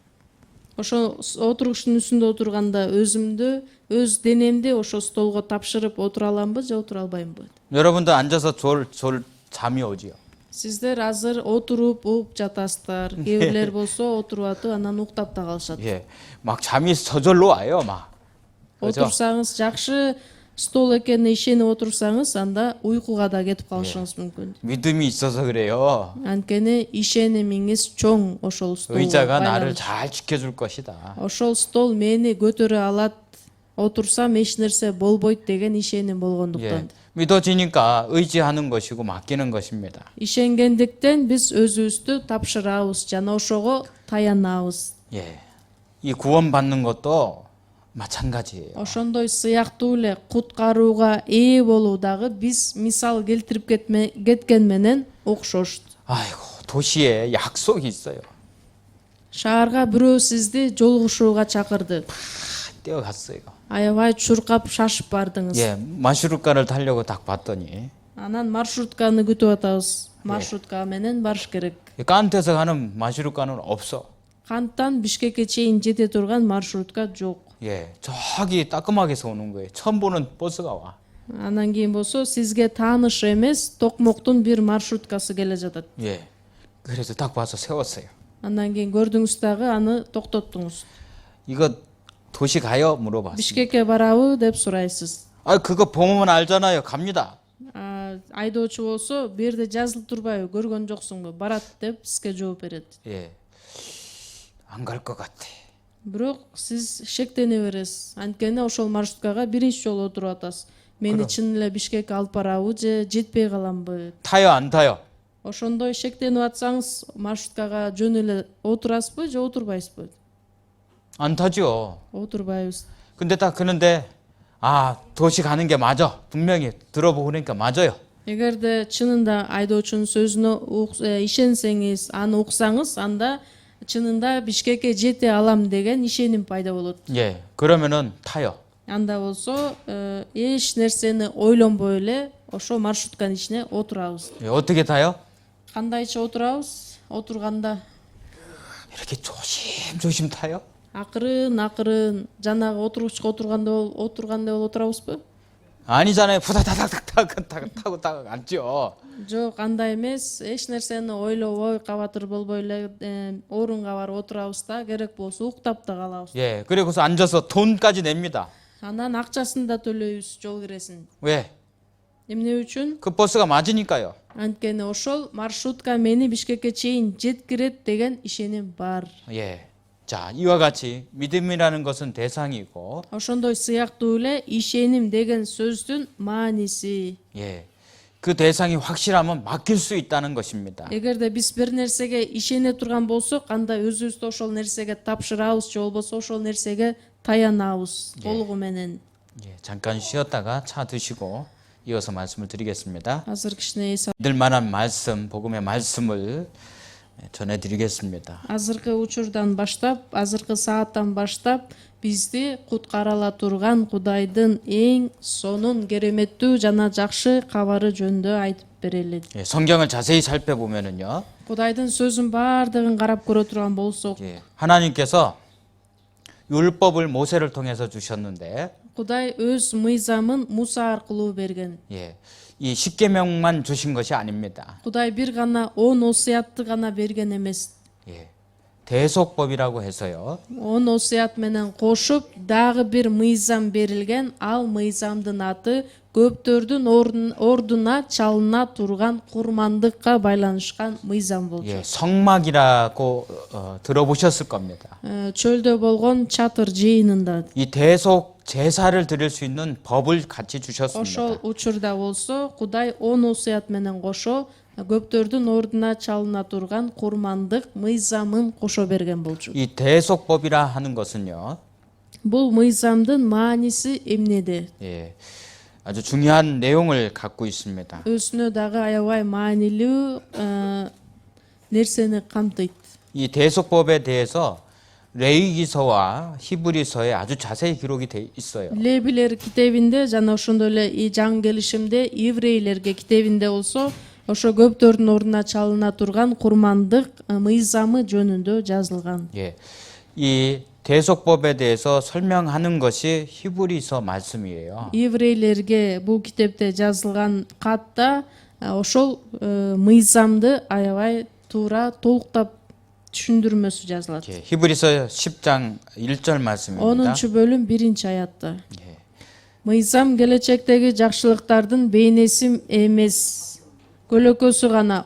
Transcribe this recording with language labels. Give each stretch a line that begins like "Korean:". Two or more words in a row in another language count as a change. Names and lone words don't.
Kyrgyz: Ошо отургучтун үстүндө отурганда өзүмдү, өз денемди ошо столго тапшырып отура аламбы же отура албаймбы?
Korean: 여러분도 앉아서 졸 잠이 오지요.
Kyrgyz: Сиздер азыр отуруп угуп жатасыздар. Кээ болсо отуруп атып анан уктап да калышат.
Korean: 예, 막 잠이 저절로 와요, 막. 그죠?
Kyrgyz: Отурсаңыз, жакшы стол экенине ишенип отурсаңыз, анда уйкуга да кетип калышыңыз мүмкүн.
Korean: 믿음이 있어서 그래요.
Kyrgyz: Анткени ишенимиңиз чоң ошол столго.
Korean: 의자가 나를
Kyrgyz: байланыш.
Korean: 잘 지켜줄 것이다.
Kyrgyz: Ошол стол мени көтөрө алат. Отурсам эч нерсе болбойт деген ишеним
Korean: 예,
Kyrgyz: болгондуктан.
Korean: 믿어지니까 의지하는 것이고 맡기는 것입니다.
Kyrgyz: Ишенгендиктен биз өзүбүздү тапшырабыз жана ошого таянабыз.
Korean: 예, 이 구원받는 것도 마찬가지예요.
Kyrgyz: Ошондой сыяктуу эле куткарууга ээ болуу дагы биз мисал келтирип кеткен менен окшош.
Korean: 아이고, 도시에 약속이 있어요.
Kyrgyz: Шаарга бирөө сизди жолугушууга чакырды.
Korean: 뛰어갔어요.
Kyrgyz: Аябай чуркап шашып бардыңыз.
Korean: 예, 마슈루카를 타려고 딱 봤더니
Kyrgyz: Анан маршрутканы күтүп атабыз. Маршрутка менен барыш керек.
Korean: 깐트에서 가는 마슈루카는 없어.
Kyrgyz: Канттан Бишкекке чейин жете турган маршрутка жок.
Korean: 예, 저기 따끔하게서 오는 거예요. 처음 보는 버스가 와.
Kyrgyz: Анан кийин болсо сизге тааныш эмес Токмоктун бир маршруткасы келе жатат.
Korean: 예, 그래서 딱 봐서 세웠어요.
Kyrgyz: Андан кийин көрдүңүз дагы аны токтоттуңуз.
Korean: 이거 도시 가요? 물어봤어요.
Kyrgyz: Бишкекке барабы деп сурайсыз.
Korean: 아, 그거 보면 알잖아요. 갑니다.
Kyrgyz: Айдоочу болсо бу жерде жазылып турбайбы, көргөн жоксуңбу, барат деп сизге жооп берет.
Korean: 예, 안 갈 것 같아.
Kyrgyz: Бирок сиз шектене бересиз. Анткени ошол маршруткага биринчи жолу отуруп атасыз. Мени чын эле Бишкекке алып барабы же жетпей каламбы?
Korean: 타요, 안 타요?
Kyrgyz: Ошондой шектенип атсаңыз, маршруткага жөн эле отурасызбы же отурбайсызбы?
Korean: 안 타죠.
Kyrgyz: Отурбайбыз.
Korean: 근데 딱 그런데 도시 가는 게 맞아. 분명히 들어보고 그러니까 맞아요.
Kyrgyz: Эгерде чынында айдоочунун сөзүнө ишенсеңиз, аны уксаңыз, анда чынында Бишкекке жете алам деген ишеним пайда болот.
Korean: 예, 그러면은 타요.
Kyrgyz: Анда болсо эч нерсени ойлонбой эле ошо маршрутканын ичине отурабыз.
Korean: 예, 어떻게 타요?
Kyrgyz: Кандайча отурабыз? Отурганда
Korean: 이렇게 조심조심 타요.
Kyrgyz: акырын жанагы отургучка отургандай болуп отурабызбы?
Korean: 아니잖아요. 푸다다닥닥 타고 앉죠.
Kyrgyz: Жок, андай эмес. Эч нерсени ойлобой, кабатыр болбой эле орунга барып отурабыз да, керек болсо уктап да калабыз.
Korean: 예, 그리고서 앉아서 돈까지 냅니다.
Kyrgyz: Анан акчасын да төлөйбүз жол киресин.
Korean: 왜?
Kyrgyz: Эмне үчүн?
Korean: 그 버스가 맞으니까요.
Kyrgyz: Анткени ошол маршрутка мени Бишкекке чейин жеткирет деген ишеним бар.
Korean: 예. 자, 이와 같이 믿음이라는 것은 대상이고,
Kyrgyz: Ошондой сыяктуу эле ишеним деген сөздүн мааниси.
Korean: 예. 그 대상이 확실하면 맡길 수 있다는 것입니다.
Kyrgyz: Эгерде биз бир нерсеге ишене турган болсок, анда өзүбүздү ошол нерсеге тапшырабыз же болбосо ошол нерсеге таянабыз толугу менен.
Korean: 예, 잠깐 쉬었다가 차 드시고 이어서 말씀을 드리겠습니다.
Kyrgyz: Азыр кичине
Korean: 믿을 만한 말씀, 복음의 말씀을 전해드리겠습니다.
Kyrgyz: азыркы учурдан баштап, азыркы сааттан баштап бизди куткара ала турган Кудайдын эң сонун кереметтүү жана жакшы кабары жөнүндө айтып берели.
Korean: 예, 성경을 자세히 살펴보면은요,
Kyrgyz: Кудайдын сөзүн баардыгын карап көрө турган болсок,
Korean: 예, 하나님께서 율법을 모세를 통해서 주셨는데,
Kyrgyz: Кудай өз мыйзамын Муса аркылуу берген.
Korean: 예, 이 10계명만 주신 것이 아닙니다.
Kyrgyz: Кудай бир гана 10 осуятты гана берген эмес.
Korean: 예, 대속법이라고 해서요.
Kyrgyz: 10 осуят менен кошуп дагы бир мыйзам берилген. Ал мыйзамдын аты көптөрдүн ордуна чалына турган курмандыкка байланышкан мыйзам болчу.
Korean: 예, 성막이라고 들어보셨을 겁니다.
Kyrgyz: Чөлдө болгон чатыр жыйынында.
Korean: 이 대속 제사를 드릴 수 있는 법을 같이
Kyrgyz: ошол
Korean: 주셨습니다.
Kyrgyz: учурда болсо Кудай 10 осуят менен кошо көптөрдүн ордуна чалына турган курмандык мыйзамын кошо берген болчу.
Korean: 이 대속법이라 하는 것은요,
Kyrgyz: Бул мыйзамдын мааниси эмнеде?
Korean: 예, 아주 중요한 내용을 갖고 있습니다.
Kyrgyz: Өзүнө дагы аябай маанилүү нерсени камтыйт.
Korean: 이 대속법에 대해서 레위기서와 히브리서에 아주 자세히 기록이 돼 있어요.
Kyrgyz: Лебилер китебинде жана ошондой эле и жаңы келишимде еврейлерге китебинде болсо ошо көптөрдүн ордуна чалына турган курмандык мыйзамы жөнүндө жазылган.
Korean: 예, 이 대속법에 대해서 설명하는 것이 히브리서 말씀이에요.
Kyrgyz: Еврейлерге бул китепте жазылган катта ошол мыйзамды аябай туура толуктап түшүндүрмөсү жазылат.
Korean: 예, 히브리서 10장 1절 말씀입니다.
Kyrgyz: 10 бөлүм 1 аятта.
Korean: 예,
Kyrgyz: Мыйзам келечектеги жакшылыктардын бейнеси эмес, көлөкөсү гана.